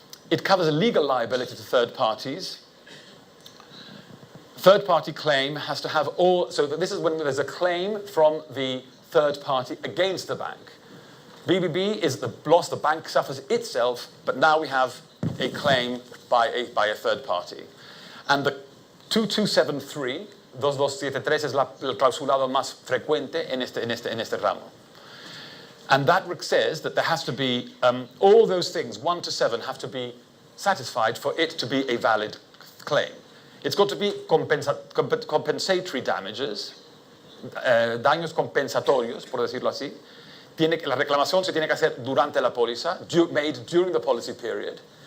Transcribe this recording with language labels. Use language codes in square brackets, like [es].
[en] It covers a legal liability to third parties. Third-party claim has to have all, so this is when there's a claim from the third party against the bank. BBB is the loss the bank suffers itself, but now we have a claim by a third party. And the [es] 2273, 2273 es el clausulado más frecuente en este ramo. [en] And that says that there has to be, all those things, 1 to 7, have to be satisfied for it to be a valid claim. It's got to be compensatory damages, [es] daños compensatorios, por decirlo así. La reclamación se tiene que hacer durante la póliza, [en] made during the policy period.